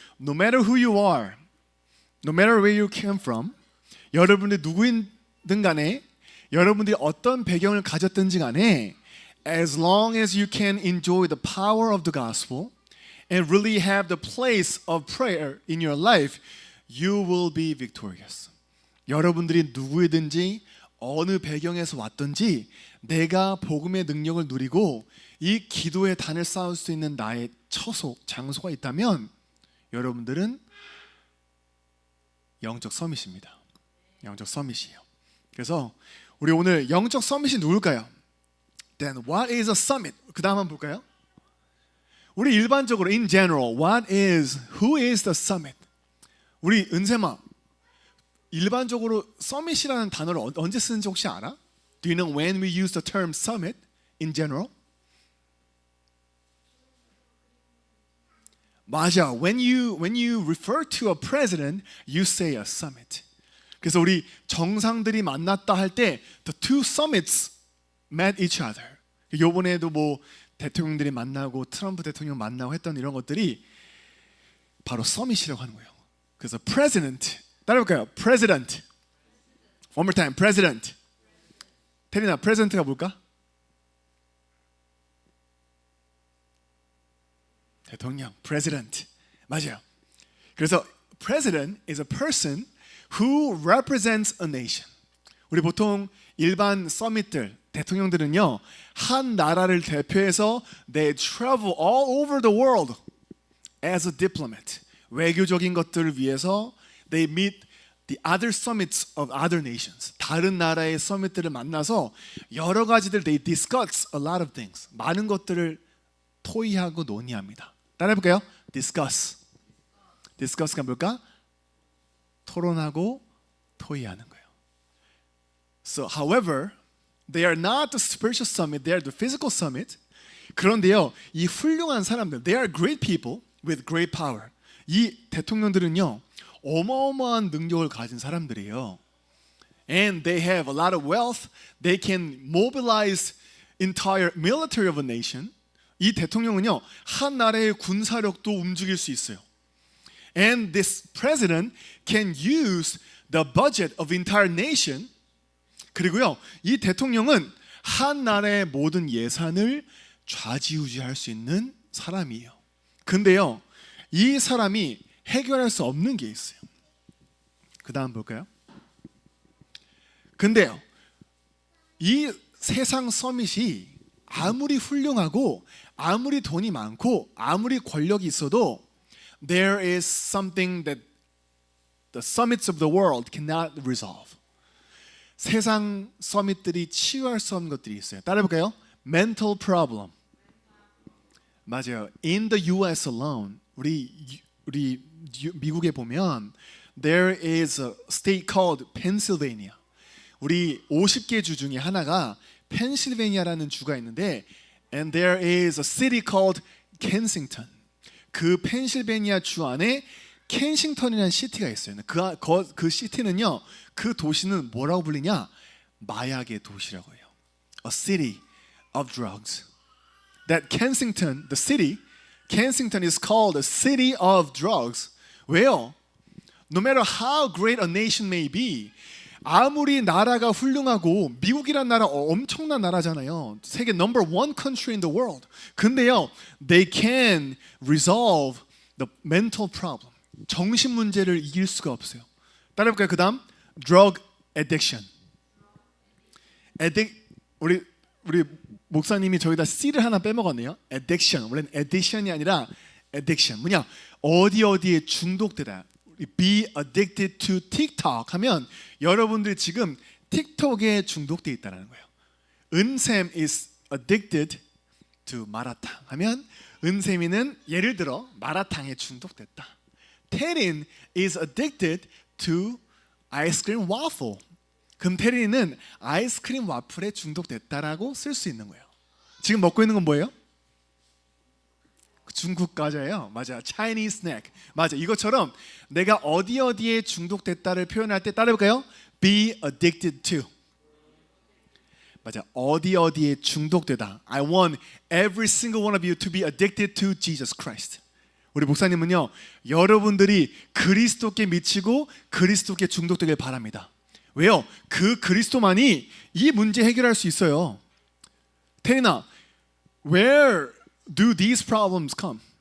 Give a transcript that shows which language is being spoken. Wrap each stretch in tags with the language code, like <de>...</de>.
<en>No matter who you are, no matter where you came from,</en> <ko>여러분들이 누구이든 간에, 여러분들이 어떤 배경을 가졌든지 간에,</ko> <en>as long as you can enjoy the power of the gospel and really have the place of prayer in your life, you will be victorious.</en> <ko>여러분들이 누구이든지 어느 배경에서 왔든지 내가 복음의 능력을 누리고 이 기도의 단을 쌓을 수 있는 나의 처소, 장소가 있다면 여러분들은 영적 서밋입니다. 영적 서밋이에요. 그래서 우리 오늘 영적 서밋이 누굴까요?</ko> <en>Then what is a summit?</en> <ko>그 다음 한번 볼까요? 우리 일반적으로</ko> <en>in general, who is the summit?</en> <ko>우리 은sem아, 일반적으로 서밋이라는 단어를 언제 쓰는지 혹시 알아?</ko> <en>Do you know when we use the term summit in general?</en> <ko>맞아.</ko> <en>When you refer to a president, you say a summit.</en> <ko>그래서 우리 정상들이 만났다 할 때</ko> <en>the two summits met each other.</en> <ko>요번에도 뭐 대통령들이 만나고 트럼프 대통령 만나고 했던 이런 것들이 바로 서밋이라고 하는 거예요. 그래서</ko> <en>president</en> <ko>따라해볼까요?</ko> <en>president. One more time. president.</en> <ko>테리나, president가 뭘까? 대통령. president. 맞아요.</ko> <en>그래서 president is a person who represents a nation.</en> <ko>우리 보통 일반 서밋들, 대통령들은요, 한 나라를 대표해서</ko> <en>they travel all over the world as a diplomat.</en> <ko>외교적인 것들을 위해서</ko> <en>they meet the other summits of other nations.</en> <ko>다른 나라의 서밋들을 만나서 여러 가지들</ko> <en>they discuss a lot of things.</en> <ko>많은 것들을 토의하고 논의합니다. 따라해볼까요? discuss. discuss가 뭘까? 토론하고 토의하는 거예요.</ko> <en>So, however, they are not the spiritual summit, they are the physical summit.</en> <ko>그런데요, 이 훌륭한 사람들,</ko> <en>they are great people with great power.</en> <ko>이 대통령들은요, 어마어마한 능력을 가진 사람들이에요.</ko> <en>And they have a lot of wealth. They can mobilize entire military of a nation.</en> <ko>이 대통령은요, 한 나라의 군사력도 움직일 수 있어요.</ko> <en>And this president can use the budget of entire nation.</en> <ko>그리고요, 이 대통령은 한 나라의 모든 예산을 좌지우지할 수 있는 사람이에요. 근데요, 이 사람이 해결할 수 없는 게 있어요. 그 다음 볼까요? 근데요, 이 세상 서밋이 아무리 훌륭하고 아무리 돈이 많고 아무리 권력이 있어도</ko> <en>there is something that the summits of the world cannot resolve.</en> <ko>세상 서밋들이 치유할 수 없는 것들이 있어요. 따라해볼까요?</ko> <en>Mental problem.</en> <ko>맞아요.</ko> <en>In the US alone,</en> <ko>우리 미국에 보면</ko> <en>there is a state called Pennsylvania.</en> <ko>우리 50개 주 중에 하나가 펜실베니아라는 주가 있는데</ko> <en>and there is a city called Kensington.</en> <ko>그 펜실베니아 주 안에 켄싱턴이라는 시티가 있어요. 그 시티는요, 그 도시는 뭐라고 불리냐? 마약의 도시라고 해요.</ko> <en>A city of drugs. That Kensington, the city, Kensington is called a city of drugs.</en> <ko>왜요?</ko> <en>No matter how great a nation may be,</en> <ko>아무리 나라가 훌륭하고 미국이란 나라 엄청난 나라잖아요.</ko> <en>세계 number one country in the world.</en> <ko>근데요,</ko> <en>they can resolve the mental problem.</en> <ko>정신 문제를 이길 수가 없어요. 따라해볼까요? 그 다음 drug addiction. 우리 목사님이 저기다 C를 하나 빼먹었네요. addiction. 원래는 addition이 아니라 addiction. 뭐냐? 어디에 중독되다.</ko> <en>Be addicted to TikTok</en> <ko>하면 여러분들이 지금 틱톡에 중독돼 있다는 거예요. 은샘</ko> <en>is addicted to</en> <ko>마라탕 하면 은샘이는 예를 들어 마라탕에 중독됐다.</ko> <en>태린 is addicted to ice cream waffle.</en> <ko>그럼 태린은 아이스크림 와플에 중독됐다라고 쓸 수 있는 거예요. 지금 먹고 있는 건 뭐예요? 중국 과자예요. 맞아.</ko> <en>Chinese snack.</en> <ko>맞아. 이것처럼 내가 어디에 중독됐다를 표현할 때 따라해볼까요?</ko> <en>Be addicted to. 맞아.</en> <ko>어디에 중독되다.</ko> <en>I want every single one of you to be addicted to Jesus Christ.</en> <ko>우리 목사님은요, 여러분들이 그리스도께 미치고 그리스도께 중독되길 바랍니다. 왜요? 그 그리스도만이 이 문제 해결할 수 있어요.</ko> <en>태리나, where do these problems come?</en>